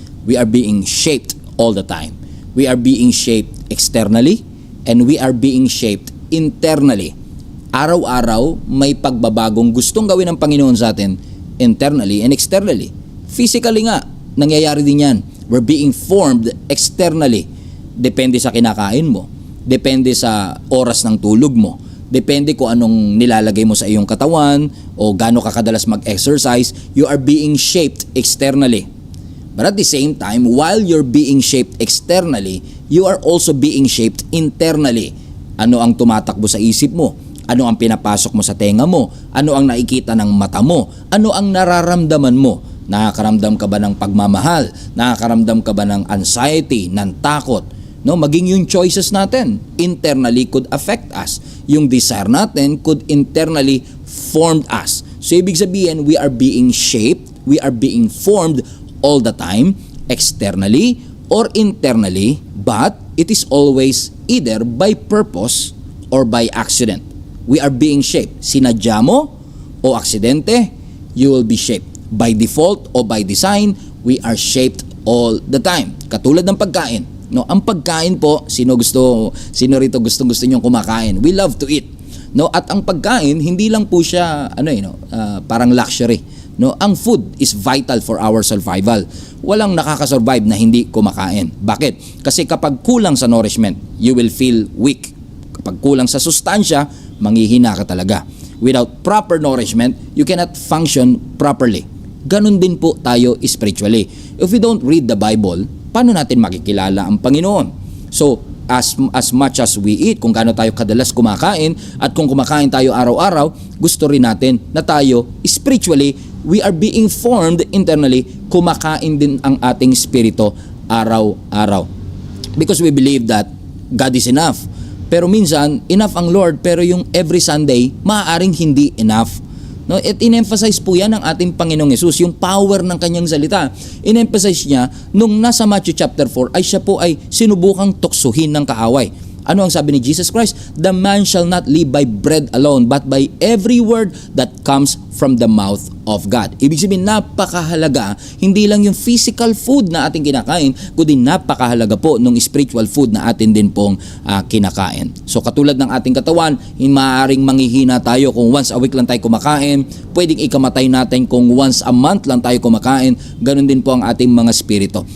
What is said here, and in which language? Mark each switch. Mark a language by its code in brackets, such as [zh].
[en] We are being shaped all the time. We are being shaped externally and we are being shaped internally. [tl] Araw-araw, may pagbabagong gustong gawin ng Panginoon sa atin [en] internally and externally. Physically nga, [tl] nangyayari din yan. [en] We're being formed externally. [tl] Depende sa kinakain mo. Depende sa oras ng tulog mo. Depende kung anong nilalagay mo sa iyong katawan o gaano ka kadalas mag-exercise. [en] You are being shaped externally. But at the same time, while you're being shaped externally, you are also being shaped internally. [tl] Ano ang tumatakbo sa isip mo? Ano ang pinapasok mo sa tenga mo? Ano ang nakikita ng mata mo? Ano ang nararamdaman mo? Nakakaramdam ka ba ng pagmamahal? Nakakaramdam ka ba ng anxiety, ng takot? [en] No, [tl] maging yung [en] choices natin internally could affect us. Yung desire natin could internally form us. So ibig sabihin, we are being shaped, we are being formed all the time, externally or internally, but it is always either by purpose or by accident. We are being shaped. [tl] Sinadya mo o aksidente, [en] you will be shaped. By default o by design, we are shaped all the time. [tl] Katulad ng pagkain. No, ang pagkain po, sino rito gustong-gusto niyong kumakain? [en] We love to eat. [tl] No, at ang pagkain hindi lang po siya parang luxury. [en] No, ang food is vital for our survival. [tl] Walang nakakasurvive na hindi kumakain. Bakit? Kasi kapag kulang sa nourishment, [en] you will feel weak. [tl] Kapag kulang sa sustansya, manghihina ka talaga. [en] Without proper nourishment, you cannot function properly. [tl] Ganun din po tayo spiritually. [en] If we don't read the Bible, [tl] paano natin makikilala ang Panginoon? So, as much as we eat, kung gaano tayo kadalas kumakain, at kung kumakain tayo araw-araw, gusto rin natin na tayo spiritually [en] we are being formed internally, [tl] kumakain din ang ating spirito araw-araw. [en] Because we believe that God is enough. [tl] Pero minsan, enough ang Lord, pero yung every Sunday, maaaring hindi enough. No, at in-emphasize po yan ng ating Panginoong Hesus, yung power ng kanyang salita. In-emphasize niya, nung nasa Matthew chapter 4, ay siya po ay sinubukang tuksuhin ng kaaway. Ano ang sabi ni Jesus Christ? [en] The man shall not live by bread alone, but by every word that comes from the mouth of God. [tl] Ibig sabihin, napakahalaga, hindi lang yung physical food na ating kinakain, kundi napakahalaga po nung spiritual food na atin din pong kinakain. So katulad ng ating katawan, maaaring manghihina tayo kung once a week lang tayo kumakain, pwedeng ikamatay natin kung once a month lang tayo kumakain, ganun din po ang ating mga spirito.